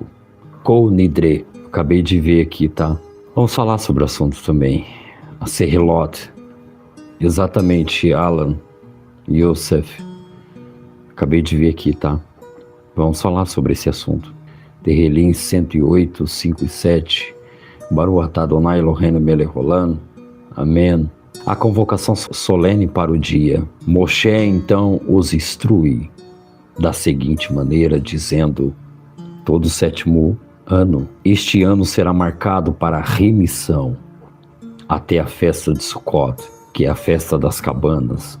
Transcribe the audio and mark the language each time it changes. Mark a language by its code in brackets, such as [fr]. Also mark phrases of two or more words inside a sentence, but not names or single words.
[pt] Kol Nidre, acabei de ver aqui, tá? Vamos falar sobre o assunto também. A Sehilot, exatamente, Alan, Yosef, acabei de ver aqui, tá? Vamos falar sobre esse assunto. Tehilim 108, 5 e 7. [he] ברוך אתה אדני אלהינו מלך העולם. [pt] Amém. A convocação solene para o dia. Moshe então os instrui da seguinte maneira, dizendo: todo o 7º ano, este ano será marcado para a remissão até a festa de Sukkot, que é a festa das cabanas.